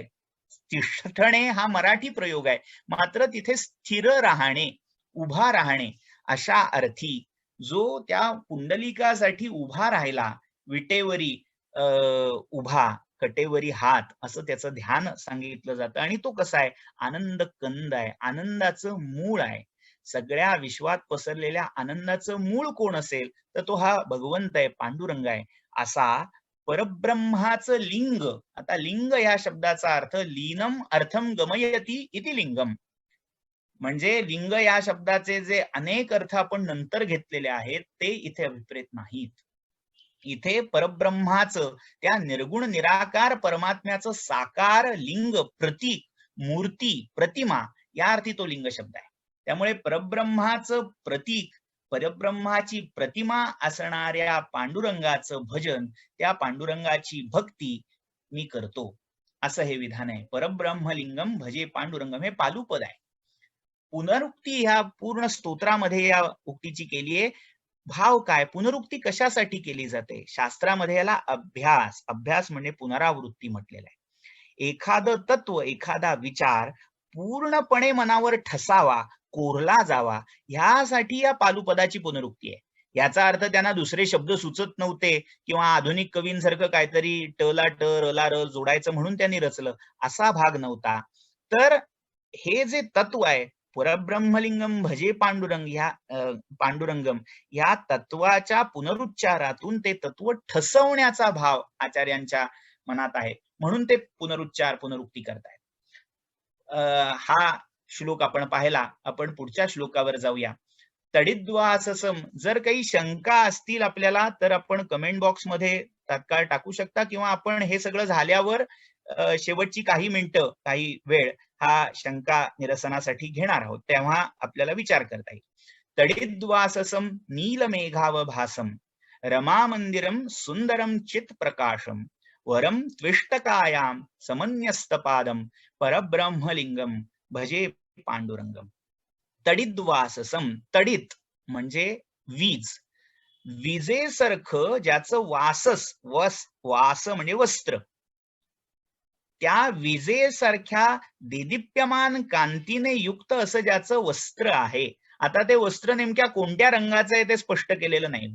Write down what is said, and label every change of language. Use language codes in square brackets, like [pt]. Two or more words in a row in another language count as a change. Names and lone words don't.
[mr] तिष्ठणे हा मराठी प्रयोग आहे, मात्र तिथे स्थिर राहणे, उभा राहणे अशा अर्थी जो त्या पुंडलिकासाठी उभा राहिला, विटेवरी उभा, कटेवरी हात असं त्याचं ध्यान सांगितलं जातं. आणि तो कसा आहे? आनंद कंद आहे, आनंदाचं मूळ आहे. सगळ्या विश्वात पसरलेल्या आनंदाचं मूळ कोण असेल तर तो हा भगवंत आहे, पांडुरंग आहे. असा परब्रह्माचं लिंग. आता लिंग या शब्दाचा अर्थ [sa] लीनम अर्थम गमयती इति लिंगम, [mr] म्हणजे लिंग या शब्दाचे जे अनेक अर्थ आपण नंतर घेतलेले आहेत ते इथे अभिप्रेत नाहीत. इथे परब्रह्माचं, त्या निर्गुण निराकार परमात्म्याचं साकार लिंग, प्रतीक, मूर्ती, प्रतिमा या अर्थी तो लिंग शब्द आहे. त्यामुळे परब्रह्माचं प्रतीक, परब्रह्माची प्रतिमा असणाऱ्या पांडुरंगाचं भजन, त्या पांडुरंगाची भक्ती मी करतो, असं हे विधान आहे. [sa] परब्रह्मलिंगम भजे पांडुरंगम [mr] हे पालुपद आहे. पुनरुक्ती ह्या पूर्ण स्तोत्रामध्ये या उक्तीची केली आहे. भाव काय? पुनरुक्ती कशासाठी केली जाते? शास्त्रामध्ये याला अभ्यास म्हणजे पुनरावृत्ती म्हटलेलं आहे. एखादं तत्व, एखादा विचार पूर्णपणे मनावर ठसावा, कोरला जावा, ह्यासाठी या पालुपदाची पुनरुक्ती आहे. याचा अर्थ त्यांना दुसरे शब्द सुचत नव्हते किंवा आधुनिक कवींसारखं काहीतरी टला ट रला र जोडायचं म्हणून त्यांनी रचलं, असा भाग नव्हता. तर हे जे तत्व आहे, [sa] परब्रह्मलिंगम भजे पांडुरंगम, [mr] या तत्वाच्या पुनरुच्चारातून ते तत्व ठसवण्याचा भाव आचार्यांच्या मनात आहे, म्हणून ते पुनरुक्ती करतायत. हा श्लोक आपण पाहिला. आपण पुढच्या श्लोकावर जाऊया. [sa] तडिद्वाससम. [mr] जर काही शंका असतील आपल्याला तर आपण [en] comment box [mr] मध्ये तात्काळ टाकू शकता, किंवा आपण हे सगळं झाल्यावर शेवटची काही मिनिटं, काही वेळ हा शंका निरसनासाठी घेणार आहोत, तेव्हा आपल्याला विचार करता येईल. [sa] तडिद्वाससम नीलमेघावभासम रमा मंदिरम सुंदरम चित प्रकाशम वरम त्विष्टकायाम समन्यस्तपादम परब्रह्मलिंगम भजे पांडुरंगम. तडिद्वाससम. [mr] तडित म्हणजे वीज, विजेसारखं ज्याचं वास म्हणजे वस्त्र, त्या विजेसारख्या देदीप्यमान कांतीने युक्त असं ज्याचं वस्त्र आहे. आता ते वस्त्र नेमक्या कोणत्या रंगाचं आहे ते स्पष्ट केलेलं नाही.